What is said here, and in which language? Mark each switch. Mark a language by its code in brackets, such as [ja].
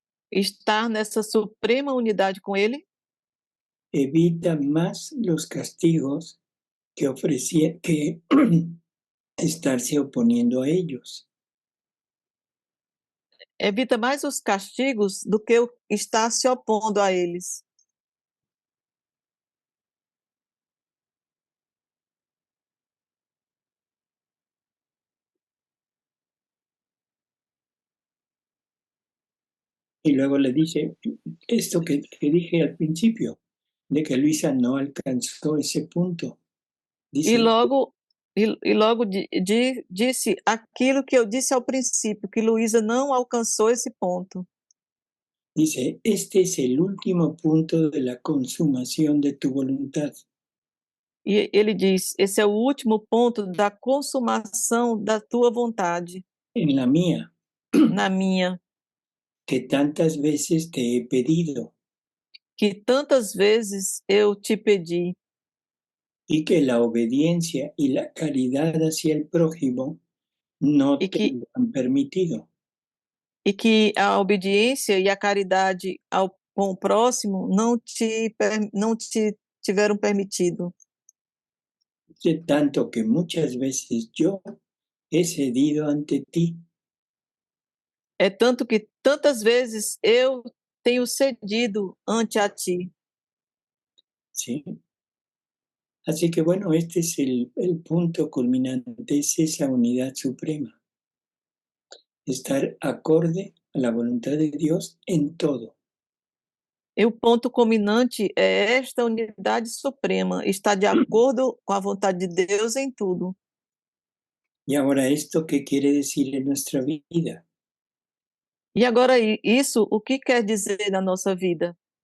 [pt] Estar nessa suprema unidade com ele. [es] Evita más los castigos que estarse oponiendo a ellos. [pt] Evita mais os castigos do que estar se opondo a eles. [es] Y luego le dice esto que dije al principio, de que Luisa no alcanzó ese punto. Dice, [pt] E logo disse aquilo que eu disse ao princípio, que Luísa não alcançou esse ponto. [es] Dice, este es el último punto de la consumación de tu voluntad. [pt] E ele diz, esse é o último ponto da consumação da tua vontade. [es] En la mía. [pt] Na minha. [es] Que tantas veces te he pedido. [pt] Que tantas vezes eu te pedi. [es] Y que la obediencia y la caridad hacia el prójimo no te lo han permitido. [pt] E que a obediência e a caridade com o próximo não te tiveram permitido. [es] De tanto que muchas veces yo he cedido ante ti. [pt] É tanto que tantas vezes eu tenho cedido ante a ti. [es] Sí. Así que bueno, este es el punto culminante, es esa unidad suprema. Estar acorde a la voluntad de Dios en todo. [pt] E o ponto culminante é esta unidade suprema, estar de acordo com a vontade de Deus em tudo. [es] Y ahora, ¿esto qué quiere decir en nuestra vida? [pt] E agora, isso, o que quer dizer na nossa vida?